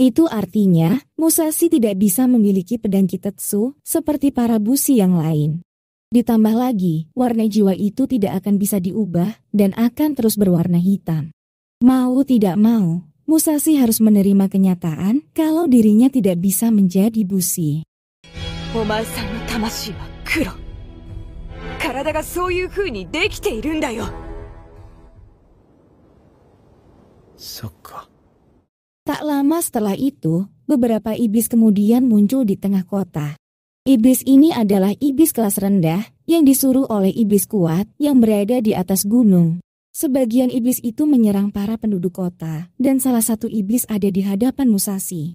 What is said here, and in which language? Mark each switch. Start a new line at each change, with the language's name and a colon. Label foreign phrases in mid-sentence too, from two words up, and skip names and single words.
Indonesian: Itu artinya, Musashi tidak bisa memiliki pedang Kitetsu seperti para bushi yang lain. Ditambah lagi, warna jiwa itu tidak akan bisa diubah dan akan terus berwarna hitam. Mau tidak mau, Musashi harus menerima kenyataan kalau dirinya tidak bisa menjadi bushi.
Japanese: お前さんの魂は黒。体がそういう風にできているんだよ。そっか。
Indonesian: Tak lama setelah itu, beberapa iblis kemudian muncul di tengah kota. Iblis ini adalah iblis kelas rendah yang disuruh oleh iblis kuat yang berada di atas gunung. Sebagian iblis itu menyerang para penduduk kota, dan salah satu iblis ada di hadapan Musashi.